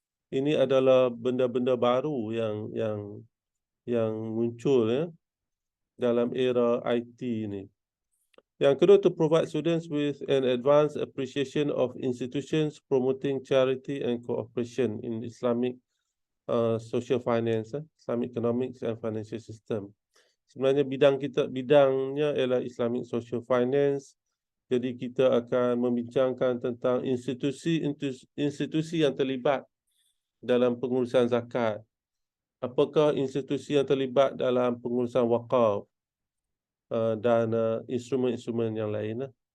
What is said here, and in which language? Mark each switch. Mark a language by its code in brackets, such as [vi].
[ms] Ini adalah benda-benda baru yang muncul dalam era IT ini. Yang kedua, [en] to provide students with an advanced appreciation of institutions promoting charity and cooperation in Islamic social finance, Islamic economics and financial system. [ms] Sebenarnya bidangnya ialah Islamic social finance. Jadi kita akan membincangkan tentang institusi yang terlibat dalam pengurusan zakat. Apakah institusi yang terlibat dalam pengurusan wakaf dan instrumen-instrumen yang lain.